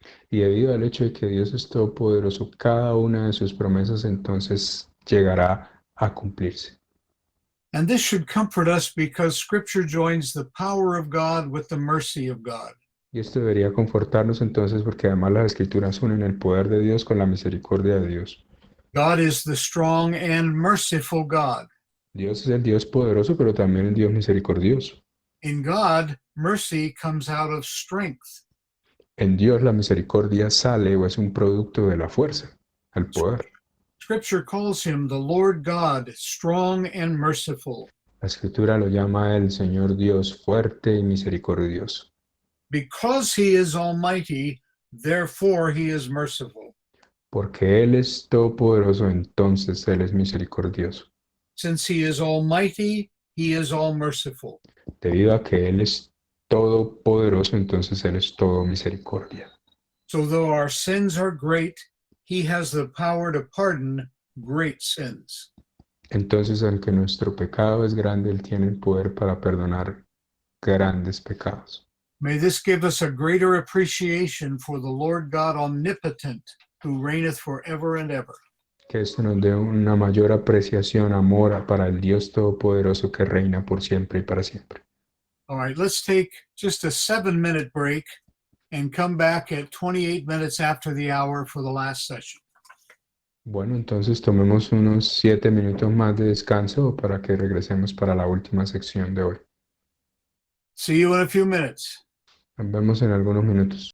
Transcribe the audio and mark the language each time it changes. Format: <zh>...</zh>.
<es>Y debido al hecho de que Dios es todopoderoso, cada una de sus promesas entonces llegará a cumplirse.</es> <en>And this should comfort us because Scripture joins the power of God with the mercy of God.</en> <es>Y esto debería confortarnos entonces porque además las Escrituras unen el poder de Dios con la misericordia de Dios.</es> <en>God is the strong and merciful God.</en> <es>Dios es el Dios poderoso, pero también el Dios misericordioso.</es> <en>In God, mercy comes out of strength.</en> <es>En Dios la misericordia sale o es un producto de la fuerza, el poder.</es> <en>Scripture calls him the Lord God, strong and merciful.</en> <es>La escritura lo llama el Señor Dios fuerte y misericordioso.</es> <en>Because he is almighty, therefore he is merciful.</en> <es>Porque Él es todopoderoso, entonces Él es misericordioso.</es> <en>Since he is almighty, he is all merciful.</en> <es>Debido a que Él es todopoderoso, entonces Él es todo misericordia.</es> <en>So though our sins are great, he has the power to pardon great sins.</en> <es>Entonces, aunque nuestro pecado es grande, Él tiene el poder para perdonar grandes pecados.</es> <en>May this give us a greater appreciation for the Lord God omnipotent, who reigneth forever and ever.</en> <es>Que esto nos dé una mayor apreciación, amor para el Dios Todopoderoso que reina por siempre y para siempre.</es> <en>All right, let's take just a 7-minute break and come back at 28 minutes after the hour for the last session.</en> <es>Bueno, entonces tomemos unos 7 minutos más de descanso para que regresemos para la última sección de hoy.</es> <en>See you in a few minutes.</en> <es>Nos vemos en algunos minutos.</es>